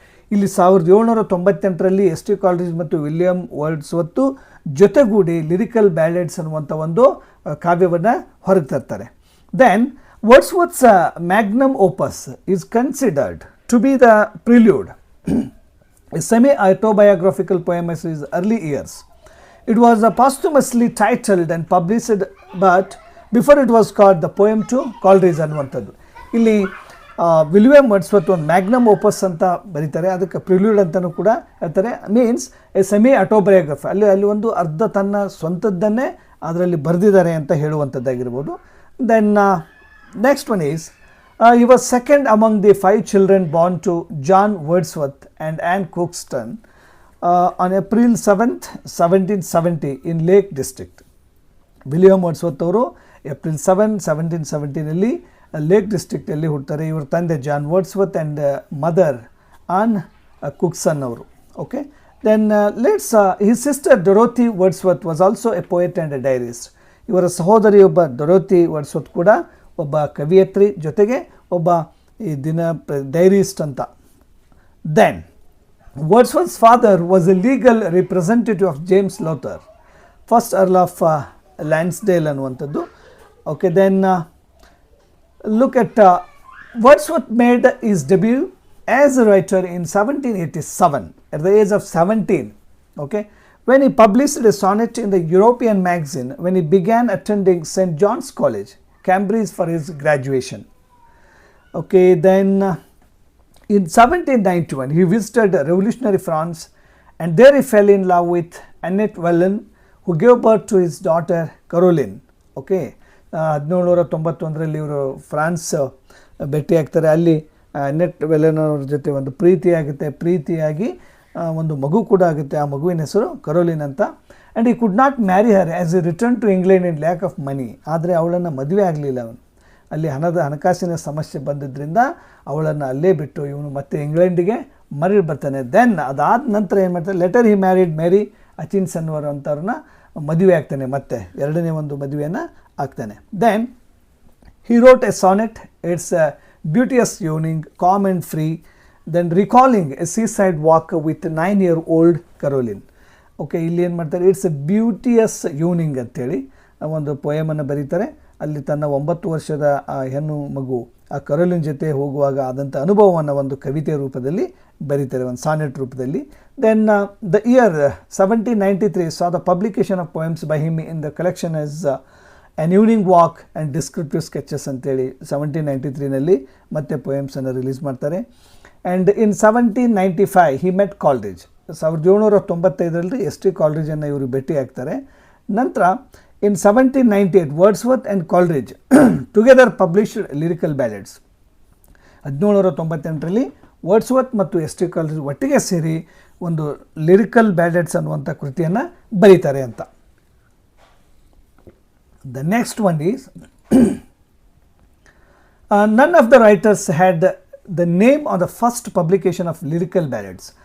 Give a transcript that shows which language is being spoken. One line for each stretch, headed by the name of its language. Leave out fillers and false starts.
Kannada: ಇಲ್ಲಿ 1798ರಲ್ಲಿ S T ಕಾಲ್ಡ್ರಿಜ್ ಮತ್ತು William Wordsworth ಜೊತೆಗೂಡಿ ಲಿರಿಕಲ್ ಬ್ಯಾಲೆಡ್ಸ್ ಅನ್ನುವಂಥ ಒಂದು ಕಾವ್ಯವನ್ನು ಹೊರಗೆ ತರ್ತಾರೆ.
English: Then Wordsworth's magnum opus is considered to be the Prelude, a semi-autobiographical poem of his early years. It was posthumously titled and published, but before it was called the poem to Coleridge
Kannada: ಅನ್ನುವಂಥದ್ದು. ಇಲ್ಲಿ William Wordsworth ಒಂದು magnum ಓಪಸ್ ಅಂತ ಬರೀತಾರೆ, ಅದಕ್ಕೆ ಪ್ರಿಲ್ಯೂಡ್ ಅಂತಲೂ ಕೂಡ ಹೇಳ್ತಾರೆ.
English: means a semi autobiography,
Kannada: ಅಲ್ಲಿ ಒಂದು ಅರ್ಧ ತನ್ನ ಸ್ವಂತದ್ದನ್ನೇ ಅದರಲ್ಲಿ ಬರೆದಿದ್ದಾರೆ ಅಂತ ಹೇಳುವಂಥದ್ದಾಗಿರ್ಬೋದು.
English: Then next one is, he was second among the 5 children born to John Wordsworth and Anne Coxton on April 7th, 1770 in Lake District.
Kannada: William Wordsworth ಅವರು ಏಪ್ರಿಲ್ 7, 1770ನಲ್ಲಿ ಲೇಕ್ ಡಿಸ್ಟ್ರಿಕ್ಟಲ್ಲಿ ಹುಡ್ತಾರೆ. ಇವ್ರ ತಂದೆ John Wordsworth and mother on ಕುಕ್ಸನ್ ಅವರು.
English: Okay, then let's his sister Dorothy Wordsworth was also a poet and a diarist.
Kannada: ಇವರ ಸಹೋದರಿ ಒಬ್ಬ ಡೊರೋಥಿ Wordsworth ಕೂಡ ಒಬ್ಬ ಕವಿಯತ್ರಿ, ಜೊತೆಗೆ ಒಬ್ಬ ಈ ದಿನ ಡೈರಿಸ್ಟ್ ಅಂತ.
English: then Wordsworth's father was a legal representative of James Lowther, first Earl of Lansdale
Kannada: ಅನ್ನುವಂಥದ್ದು.
English: Okay, then look at Wordsworth made his debut as a writer in 1787 at the age of 17. Okay, when he published a sonnet in the European magazine when he began attending St. John's College, Cambridge for his graduation. Okay, then in 1791 he visited revolutionary France and there he fell in love with Annette Wallin, who gave birth to his daughter Caroline. Okay,
Kannada: 1791ರಲ್ಲಿ ಇವರು France ಭೇಟಿ ಆಗ್ತಾರೆ. ಅಲ್ಲಿ net ವೆಲೆನೋರ್ ಜೊತೆ ಒಂದು ಪ್ರೀತಿಯಾಗಿ ಒಂದು ಮಗು ಕೂಡ ಆಗುತ್ತೆ. ಆ ಮಗುವಿನ ಹೆಸರು ಕರೋಲಿನ್ ಅಂತ.
English: And he could not marry her as a return to England in lack of money.
Kannada: ಆದರೆ ಅವಳನ್ನು ಮದುವೆ ಆಗಲಿಲ್ಲ ಅವನು. ಅಲ್ಲಿ ಹಣಕಾಸಿನ ಸಮಸ್ಯೆ ಬಂದಿದ್ದರಿಂದ ಅವಳನ್ನು ಅಲ್ಲೇ ಬಿಟ್ಟು ಇವನು ಮತ್ತೆ ಇಂಗ್ಲೆಂಡಿಗೆ ಮರಳಿ ಬರ್ತಾನೆ. ದೆನ್ ಅದಾದ ನಂತರ ಏನು ಮಾಡ್ತಾರೆ,
English: later he married
Kannada: ಮೇರಿ ಅಚಿನ್ಸನ್ ಅವರು ಅಂತವ್ರನ್ನ ಮದುವೆ ಆಗ್ತಾನೆ. ಮತ್ತೆ ಎರಡನೇ ಒಂದು ಮದುವೆಯನ್ನು ಆಗ್ತಾನೆ.
English: Then he wrote a sonnet. It's a beauteous evening, calm and free, then recalling a seaside walk with 9-year-old Caroline.
Kannada: Okay, ಇಲ್ಲಿ ಏನು ಮಾಡ್ತಾರೆ, ಇಟ್ಸ್ ಎ ಬ್ಯೂಟಿಯಸ್ ಈವ್ನಿಂಗ್ ಅಂತೇಳಿ ಒಂದು ಪೊಯಮನ್ನು ಬರೀತಾರೆ. ಅಲ್ಲಿ ತನ್ನ 9 ವರ್ಷದ ಹೆಣ್ಣು ಮಗು ಆ ಕರೋಲಿನ್ ಜೊತೆ ಹೋಗುವಾಗ ಆದಂಥ ಅನುಭವವನ್ನು ಒಂದು ಕವಿತೆಯ ರೂಪದಲ್ಲಿ ಬರೀತಾರೆ, ಒಂದು ಸಾನೆಟ್ ರೂಪದಲ್ಲಿ.
English: then the year 1793 saw the publication of poems by him in the collection as an evening walk and descriptive sketches
Kannada: ಅಂತೇಳಿ 1793ನಲ್ಲಿ ಮತ್ತೆ ಪೊಯಮ್ಸನ್ನು ರಿಲೀಸ್ ಮಾಡ್ತಾರೆ.
English: And in 1795 he met Coleridge.
Kannada: 1795ರಲ್ಲಿ ST. ಕಾಲ್ಡ್ರಿಜನ್ನು ಇವರು ಭೇಟಿ ಆಗ್ತಾರೆ.
English: ನಂತರ in 1798 Wordsworth and Coleridge together published lyrical ballads.
Kannada: 1798ರಲ್ಲಿ Wordsworth ಮತ್ತು ST. ಕಾಲ್ಡ್ರಿಜ್ ಒಟ್ಟಿಗೆ ಸೇರಿ ಒಂದು ಲಿರಿಕಲ್ ಬ್ಯಾಲೆಡ್ಸ್ ಅನ್ನುವಂಥ ಕೃತಿಯನ್ನು ಬರೀತಾರೆ ಅಂತ.
English: The next one is none of the writers had the name on the first publication of lyrical ballads.